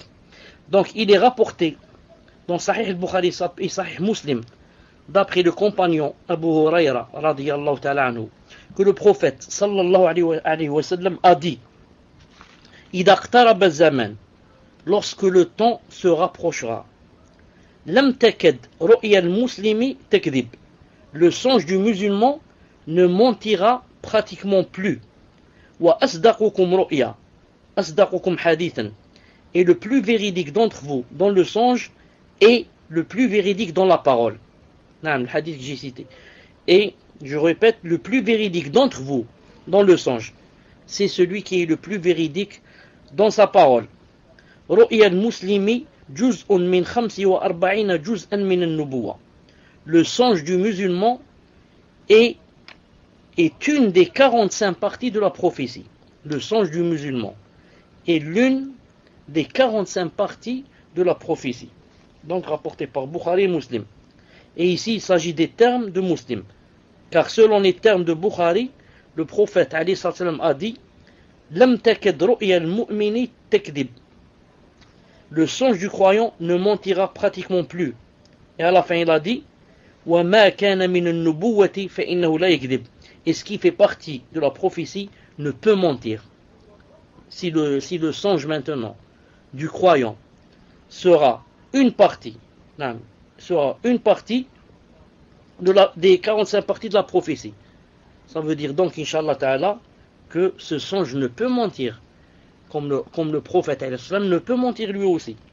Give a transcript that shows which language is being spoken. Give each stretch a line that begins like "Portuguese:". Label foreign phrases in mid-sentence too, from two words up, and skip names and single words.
French: Donc il est rapporté dans Sahih al-Bukhari et Sahih Muslim, d'après le compagnon Abu Hurayra
Arabic: رضي الله تعالى عنه,
French: que le prophète
Arabic: صلى الله عليه وسلم
French: a dit:
Arabic: إذا اقترب الزمان,
French: lorsque le temps se rapprochera,
Arabic: لم تكد رؤيا المسلم تكذب,
French: le songe du musulman ne mentira pratiquement plus.
Arabic: وأصدقكم رؤيا، أصدقكم حديثا,
French: et le plus véridique d'entre vous dans le songe est le plus véridique dans la parole. Le hadith que j'ai cité. Et je répète, le plus véridique d'entre vous dans le songe, c'est celui qui est le plus véridique dans sa parole.
Arabic: رؤيا المسلم جزء من 45 جزءا من النبوة.
French: Le songe du musulman est une des 45 parties de la prophétie. Le songe du musulman est l'une des 45 parties de la prophétie. Donc rapporté par Bukhari et Muslim. Et ici il s'agit des termes de Muslim. Car selon les termes de Bukhari, le prophète
Arabic: عليه السلام
French: a dit:
Arabic: لم تكد رؤيا المؤمن تكذب.
French: Le songe du croyant ne mentira pratiquement plus. Et à la fin il a dit:
Arabic: وما كان من النبوة فإنه لا يكذب.
French: Et ce qui fait partie de la prophétie ne peut mentir. Si le songe maintenant du croyant sera une partie des 45 parties de la prophétie, ça veut dire donc,
Arabic: إن شاء الله تعالى,
French: que ce songe ne peut mentir, comme le prophète ne peut mentir lui aussi.